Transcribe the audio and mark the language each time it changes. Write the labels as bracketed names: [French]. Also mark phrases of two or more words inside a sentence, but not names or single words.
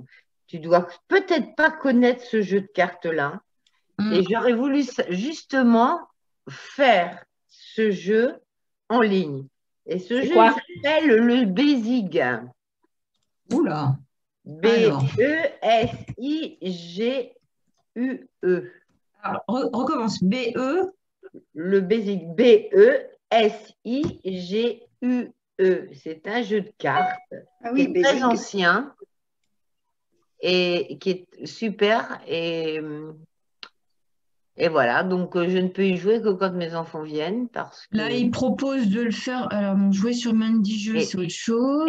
[French] Tu dois peut-être pas connaître ce jeu de cartes-là et j'aurais voulu justement faire ce jeu en ligne. Et ce jeu quoi s'appelle le Bézig. Oula. Alors. B-E-S-I-G-U-E. Alors, recommence. B-E. Le Bézig, B-E-S-I-G-U-E. C'est un jeu de cartes Ah qui oui, est très Bézig. ancien et qui est super. Et voilà, donc je ne peux y jouer que quand mes enfants viennent parce que... Là, il propose de le faire. Alors, non, jouer sur Mandy Jeux, c'est autre chose.